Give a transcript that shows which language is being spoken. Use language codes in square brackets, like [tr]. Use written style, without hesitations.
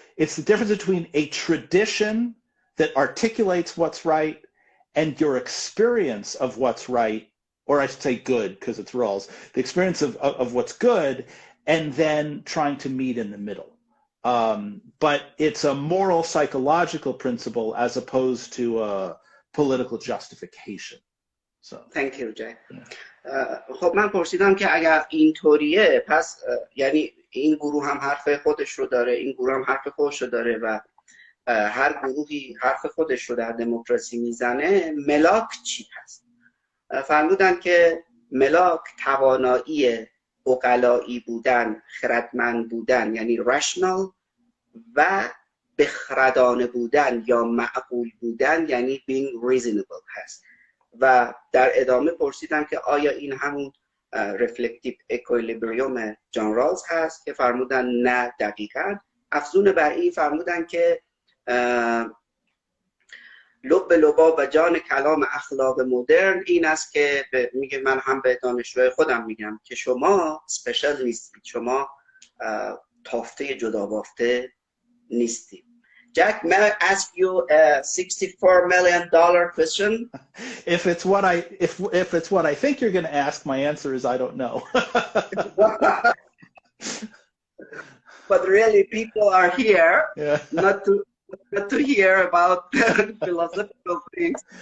[en] It's the difference between a tradition that articulates what's right and your experience of what's right, or I should say good, because it's Rawls, the experience of what's good, and then trying to meet in the middle. But it's a moral psychological principle as opposed to a political justification. So. Thank you, Jack. [fa] خب من پرسیدم که اگر اینطوریه پس یعنی این گروه هم حرف خودش رو داره، این گروه هم حرف خودش رو داره و هر گروهی حرف خودش رو در دموکراسی میزنه، ملاک چی هست؟ فرمودن که ملاک توانایی عقلایی بودن، خردمند بودن یعنی rational و بخردانه بودن یا معقول بودن یعنی [en] being reasonable [fa] هست. و در ادامه پرسیدم که آیا این همون رفلکتیو اکویلیبریوم جان رالز هست که فرمودن نه دقیقاً. افزون بر این فرمودن که لب لباب و جان کلام اخلاق مدرن این است که میگه، من هم به دانشجوی خودم میگم که شما سپیشال نیستید، شما تافته جدا بافته نیستید. [en] Jack, may I ask you a $64 million question? If it's what I think you're going to ask, my answer is I don't know. But really, people are here not to hear about philosophical things,